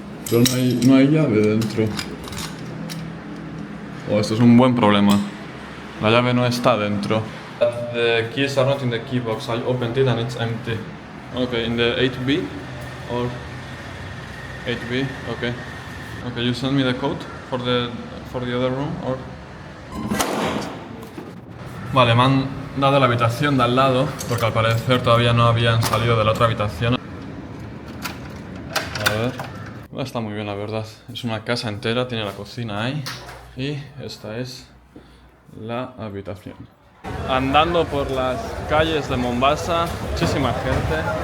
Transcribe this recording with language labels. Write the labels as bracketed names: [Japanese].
[Spanish] Pero no hay llave dentro. Oh, esto es un buen problema. La llave no está dentro. [English] The keys are not in the key box. I opened it and it's empty. Okay, in the 8B or 8B. Okay. Okay, you send me the code for the other room or. [Spanish] Vale, me han dado la habitación de al lado porque al parecer todavía no habían salido de la otra habitación. A ver. Está muy bien, la verdad. Es una casa entera, tiene la cocina ahí. Y esta es la habitación. Andando por las calles de Mombasa, muchísima gente.